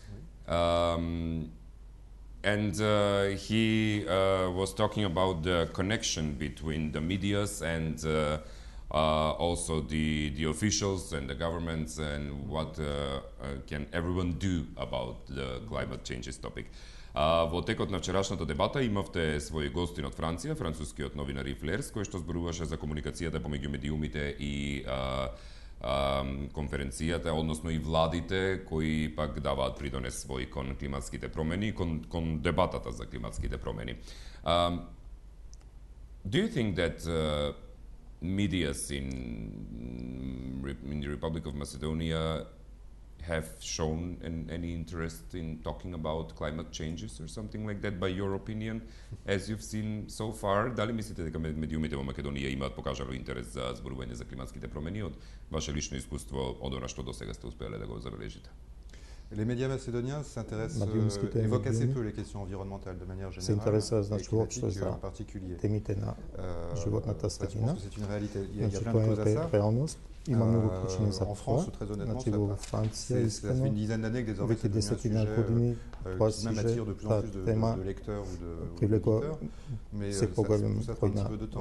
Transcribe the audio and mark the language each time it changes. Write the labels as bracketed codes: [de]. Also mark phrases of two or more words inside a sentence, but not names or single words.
[en] And he was talking about the connection between the medias and also the officials and the governments and what can everyone do about the climate changes topic. [mk] Во текот на вчерашната дебата имавте своји гостин од Франција, францускиот новинар Yves Lers, кој што зборуваше за комуникацијата помеѓу медиумите и конференцијата, односно и владите кои пак даваат придонес свој кон климатските промени, кон дебатата за климатските промени. [en] Do you think that medias in the Republic of Macedonia have shown any interest in talking about climate changes or something like that, by your opinion, as you've seen so far? [mk] Дали мислите дека медиумите во Македонија имаат покажало интерес за зборување за климатските промени од ваше лично искуство, од она што досега сте успеле да го забележите? [fr] Les médias macédoniens s'intéressent, évoquent assez peu les questions environnementales de manière générale, et climatiques en particulier. Je pense que c'est une réalité. Il y a plein de causes à ça. En France, très honnêtement, ça fait une dizaine d'années que désormais c'est devenu un sujet qui même attire de plus en plus de lecteurs ou d'auditeurs, mais ça prend un petit peu de temps.